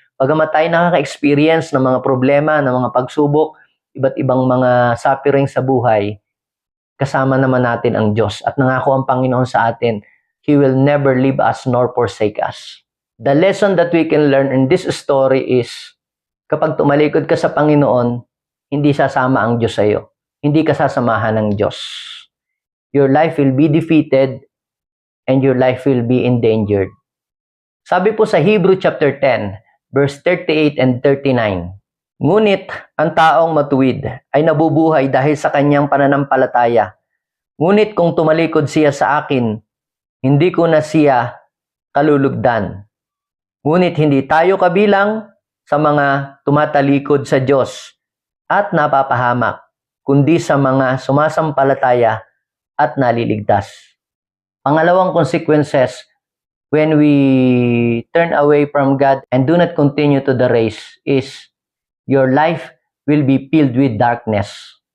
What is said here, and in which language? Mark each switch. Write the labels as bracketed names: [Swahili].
[Filipino] Bagamat tayo nakaka-experience ng mga problema, ng mga pagsubok, iba't ibang mga suffering sa buhay, kasama naman natin ang Diyos at nangako ang Panginoon sa atin, [English] He will never leave us nor forsake us. The lesson that we can learn in this story is, [Filipino] kapag tumalikod ka sa Panginoon, hindi sasama ang Diyos sa iyo. Hindi ka sasamahan ng Diyos. [English] Your life will be defeated and your life will be endangered. [Filipino] Sabi po sa [English] Hebrew chapter 10, verse 38 and 39, [Filipino] ngunit ang taong matuwid ay nabubuhay dahil sa kanyang pananampalataya. Ngunit kung tumalikod siya sa akin, hindi ko na siya kalulugdan. Ngunit hindi tayo kabilang sa mga tumatalikod sa Diyos at napapahamak, kundi sa mga sumasampalataya at naliligtas. Pangalawang [English] consequences when we turn away from God and do not continue to the race is your life will be filled with darkness.